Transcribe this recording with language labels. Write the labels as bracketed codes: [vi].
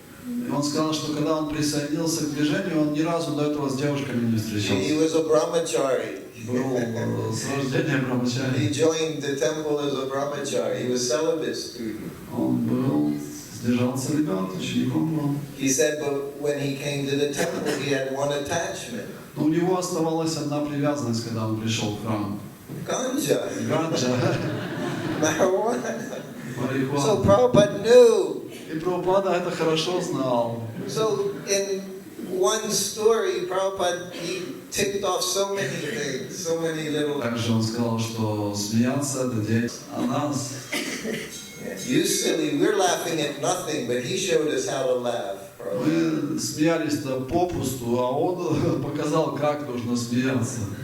[ru] И он сказал, что когда он присоединился к движению, он ни разу до этого с девушками не [en] He [ru] встречался. [en] was a brahmachari. [ru] был с рождения [en] He [ru] брамачари. [en] joined the temple as a brahmachari. He was celibate student. [ru] Он был, сдержался ребят, учеником был. [en] He said, but when he came to the temple, he had one attachment. [ru] Но у него оставалась одна привязанность, когда он пришел в храм. [en] Ganja. [ru] Ганджа, [en] Marijuana. So Prabhupada knew. [ru] И Прабхупада это хорошо знал. [en] So in one story, Prabhupada, he ticked off so many things, so many little... [ru] Также он сказал, что смеяться это деятельность. А нас, [en] You silly, we're laughing at nothing, but he showed us how to laugh. Prabhupada. [ru] мы смеялись-то попусту, а он показал, как нужно смеяться.